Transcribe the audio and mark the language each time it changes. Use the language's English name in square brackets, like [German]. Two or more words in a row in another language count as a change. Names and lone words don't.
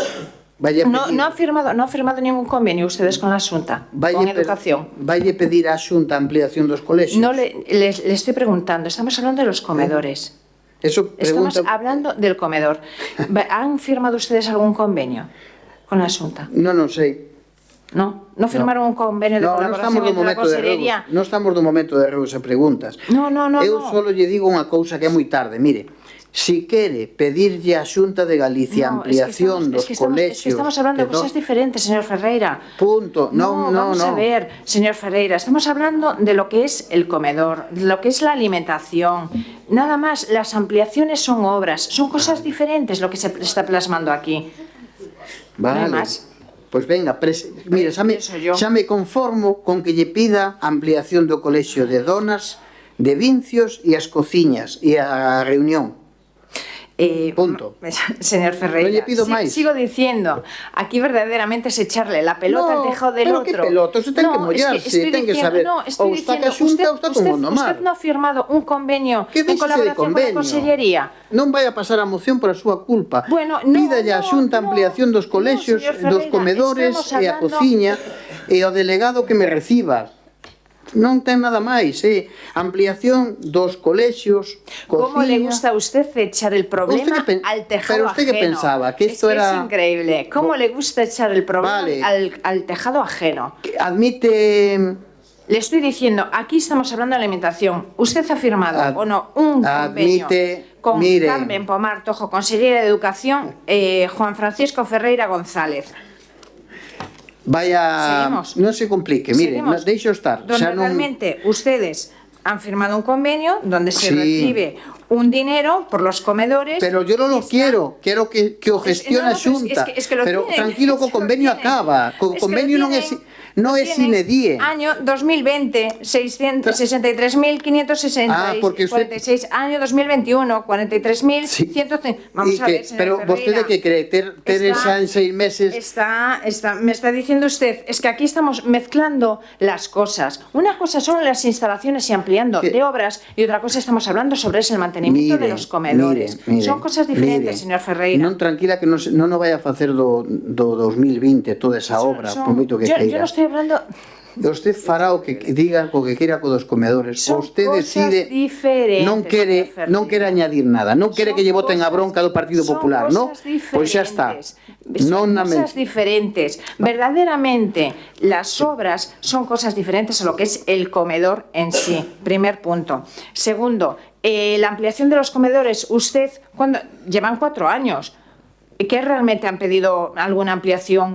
[Spanish] No ha firmado ningún convenio ustedes con la Xunta, con Educación. [Galician] Valle pedir a Xunta ampliación dos colexios. [Spanish] No, le estoy preguntando, estamos hablando de los comedores. Estamos hablando del comedor. ¿Han firmado ustedes algún convenio con la Xunta? [Galician] Non sei. [Spanish] No firmaron un convenio de colaboración entre la Consellería. [Galician] Non estamos no momento de erros e preguntas. [Spanish] No. [Galician] Eu só lle digo unha cousa que é moi tarde, mire. Si quere pedirlle á Xunta de Galicia ampliación dos colexios... [Spanish] Es que estamos hablando de cosas diferentes, señor Ferreira. Punto. No. Vamos a ver, señor Ferreira, estamos hablando de lo que es el comedor, de lo que es la alimentación. Nada más, las ampliaciones son obras, son cosas diferentes lo que se está plasmando aquí. Vale. No hay más. [Galician] Pois venga, mira, xa me conformo con que lle pida ampliación do colexio de Donas, de Vincios e as cociñas e a reunión. Punto. [Spanish] Señor Ferreira, [Galician] no lle pido máis. [Spanish] Sigo diciendo, aquí verdaderamente es echarle la pelota al tejado del otro. [Galician] Pero que pelota, usted ten que mollarse, ten que saber. Ou está ca Xunta ou está con Gondomar. [Spanish] Usted no ha firmado un convenio en colaboración con la Consellería. [Galician] Non vai a pasar a moción por a súa culpa. Bueno, pídalle a Xunta ampliación dos colexios, dos comedores e a cociña e ao delegado que me reciba. Non ten nada máis, ampliación dos colexios, cociña... [Spanish] ¿Cómo le gusta a usted echar el problema al tejado ajeno? Pero usted que pensaba, que esto era... Es increíble. ¿Cómo le gusta echar el problema al tejado ajeno? Admite... Le estoy diciendo, aquí estamos hablando de alimentación. ¿Usted ha firmado o no un convenio con Carmen Pomar Tojo, consellera de Educación, Juan Francisco Ferreira González? vaya, Seguimos. [Galician] non se complique, mire, [Spanish] Seguimos. [Galician] deixo estar. [Spanish] Donde [Galician] Xa non... [Spanish] realmente ustedes han firmado un convenio donde se Sí. recibe un dinero por los comedores. Pero yo no lo quiero que [Galician] o gestione a Xunta. [Spanish] Es que lo pero tienen, tranquilo, es [Galician] co [Spanish] que lo [Galician] convenio [Spanish] tienen. [Galician] acaba. Co [Spanish] Es que [Galician] convenio [Spanish] lo [Galician] non é [Spanish] tienen. [Galician] non é sine die. [Spanish] Año 2020, 663.566. Ah, porque usted- 46, año 2021, 43.100. Vamos Y a ver, que, señor [Galician] pero vostede [Spanish] Ferreira. [Galician] que cree ter esa en 6 meses. [Spanish] Me está diciendo usted, es que aquí estamos mezclando las cosas. Una cosa son las instalaciones y ampliando Que- de obras y otra cosa estamos hablando sobre el mantenimiento de los comedores. Son cosas diferentes, señor Ferreira. [Galician] Non tranquila que non vai a facer do 2020 toda esa obra, por moito que [Spanish] yo [Galician] queira. [Spanish] no estoy hablando. [Galician] Usted fará o que diga o que queira co dos comedores. [Spanish] Son [Galician] Usted [Spanish] cosas [Galician] decide, [Spanish] diferentes, [Galician] non quere [Spanish] señor Ferreira. [Galician] non quere añadir nada, non quere [Spanish] Son [Galician] que lle voten a [Spanish] cosas- [Galician] bronca do Partido Popular, [Spanish] son [Galician] ¿no? [Spanish] cosas [Galician] Pois xa está. [Spanish] diferentes. [Galician] Non na [Spanish] Son cosas diferentes. Verdaderamente, las obras son cosas diferentes a lo que es el comedor en sí. Primer punto. Segundo, la ampliación de los comedores. Usted, cuando llevan 4 años. ¿Qué realmente han pedido alguna ampliación?